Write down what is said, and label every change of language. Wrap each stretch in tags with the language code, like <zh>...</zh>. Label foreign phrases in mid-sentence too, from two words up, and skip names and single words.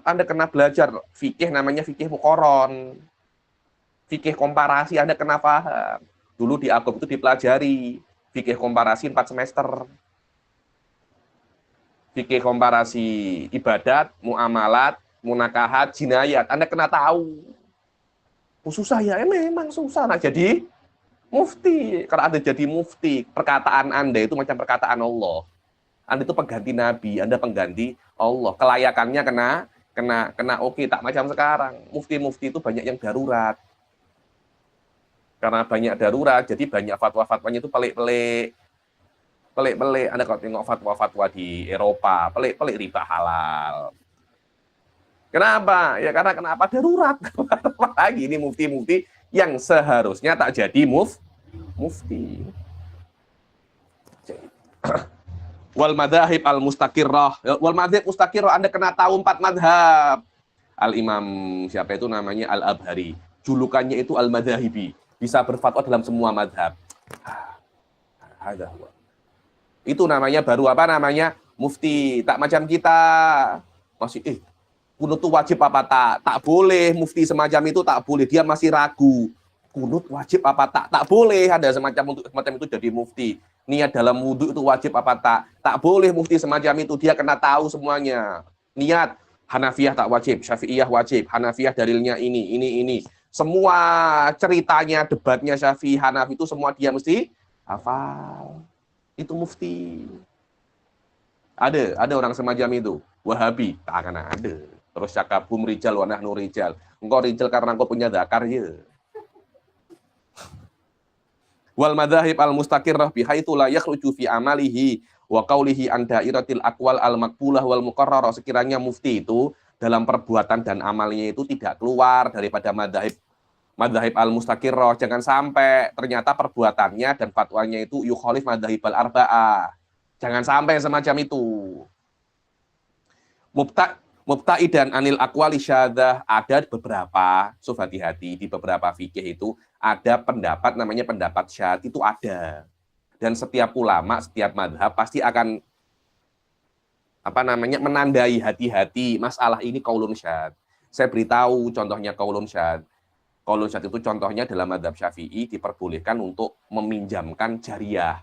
<id>Anda kena belajar fikih, namanya fikih muqaron, fikih komparasi, Anda kena paham. Dulu di Agob itu dipelajari fikih komparasi 4 semester. Fikih komparasi ibadat, muamalat, munakahat, jinayat, Anda kena tahu. Susah ya, memang susah. Nah, jadi mufti. Kalau Anda jadi mufti, perkataan Anda itu macam perkataan Allah. Anda itu pengganti Nabi, Anda pengganti Allah. Kelayakannya kena oke, tak macam sekarang. Mufti-mufti itu banyak yang darurat. Karena banyak darurat, jadi banyak fatwa-fatwanya itu pelik-pelik. Anda kalau tengok fatwa-fatwa di Eropa, pelik-pelik riba halal. Kenapa? Ya karena kenapa? Darurat. Lagi ini mufti-mufti yang seharusnya tak jadi mufti.</id> <ar>والمذاهب المستقرة. والمذهب المستقرة,</ar> <id>Anda kena tahu 4 madhab. Al-Imam siapa itu namanya Al-Abhari. Julukannya itu Al-Madzahibi. Bisa berfatwa dalam semua madhab. Itu namanya baru mufti. Tak macam kita. Masih kunut itu wajib apa tak? Tak boleh, mufti semacam itu tak boleh. Dia masih ragu. Kunut wajib apa tak? Tak boleh ada semacam itu jadi mufti. Niat dalam wudhu itu wajib apa tak? Tak boleh mufti semacam itu. Dia kena tahu semuanya. Niat, Hanafiyah tak wajib, Syafi'iyah wajib. Hanafiyah dalilnya ini. Semua ceritanya, debatnya Syafi'i, Hanafi itu semua dia mesti hafal. Itu mufti. Ada orang semacam itu. Wahabi, tak akan ada. Terus cakapum</id> <ar>رجال ونحن رجال.</ar> <id>Engkau rijal karena engkau punya zakar ya.</id> <ar>والمذاهب المستقرة بحيث لا يخرج في عمله وقوله عن دائرة الأقوال المقبولة والمقررة.</ar> <id>Sekiranya mufti itu dalam perbuatan dan amalnya itu tidak keluar daripada</id> <ar>مذهب المستقرة.</ar> <id>Jangan sampai ternyata perbuatannya dan fatwanya itu</id> <ar>يخالف مذهب الأربعة.</ar> <id>Jangan sampai semacam itu.</id> <ar>مبتعدا عن الأقوال الشاذة,</ar> <id>ada beberapa, hati-hati, di beberapa fikih itu ada pendapat namanya pendapat syadz, itu ada. Dan setiap ulama, setiap madhab pasti akan menandai hati-hati masalah ini</id> <ar>قول شاذ.</ar> <id>Saya beritahu contohnya</id> <ar>قول شاذ. قول شاذ</ar> <id>itu contohnya dalam madhab Syafi'i diperbolehkan untuk meminjamkan jariyah.</id>